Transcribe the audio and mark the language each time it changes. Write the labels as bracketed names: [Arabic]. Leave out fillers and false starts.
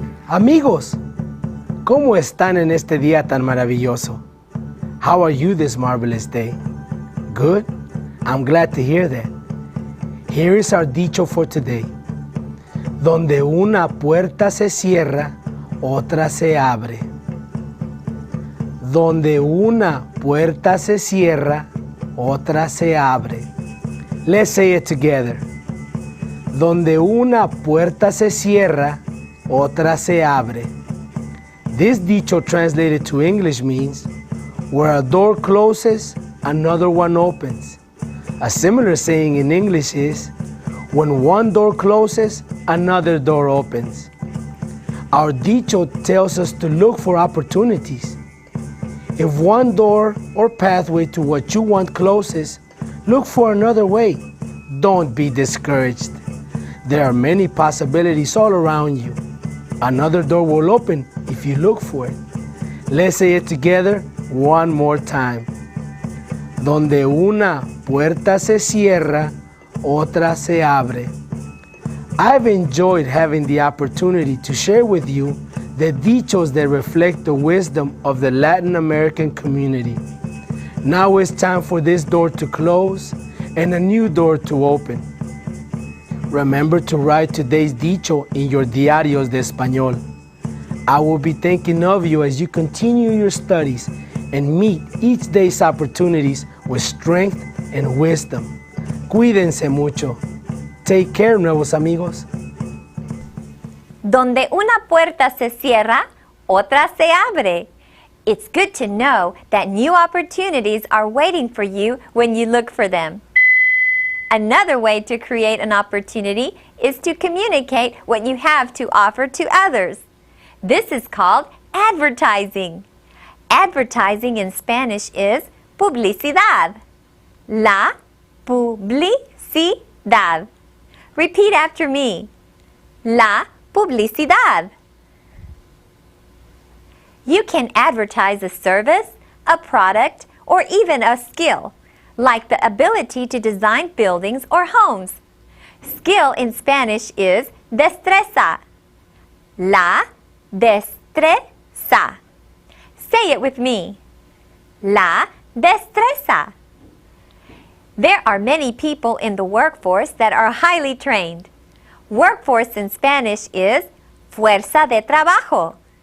[Spanish] Amigos, ¿cómo están en este día tan maravilloso? [English] How are you this marvelous day? Good? I'm glad to hear that. Here is our dicho for today. [Spanish] Donde una puerta se cierra, otra se abre. Donde una puerta se cierra, otra se abre. [English] Let's say it together. [Spanish] Donde una puerta se cierra, otra se abre. [English] This dicho translated to English means, where a door closes, another one opens. A similar saying in English is, when one door closes, another door opens. Our dicho tells us to look for opportunities. If one door or pathway to what you want closes, look for another way. Don't be discouraged. There are many possibilities all around you. Another door will open if you look for it. Let's say it together one more time. [Spanish] Donde una puerta se cierra, otra se abre. [English] I've enjoyed having the opportunity to share with you the dichos that reflect the wisdom of the Latin American community. Now it's time for this door to close and a new door to open. Remember to write today's dicho in your diarios de español. I will be thinking of you as you continue your studies and meet each day's opportunities with strength and wisdom. [Spanish] Cuídense mucho. [English] Take care, [Spanish] nuevos amigos. Donde una puerta se cierra, otra se abre. [English] It's good to know that new opportunities are waiting for you when you look for them. Another way to create an opportunity is to communicate what you have to offer to others. This is called advertising. Advertising in Spanish is publicidad. [Spanish] La publicidad. [English] Repeat after me. [Spanish] La publicidad. [English] You can advertise a service, a product, or even a skill, like the ability to design buildings or homes. Skill in Spanish is destreza. La destreza. Say it with me. La destreza. There are many people in the workforce that are highly trained. Workforce in Spanish is fuerza de trabajo.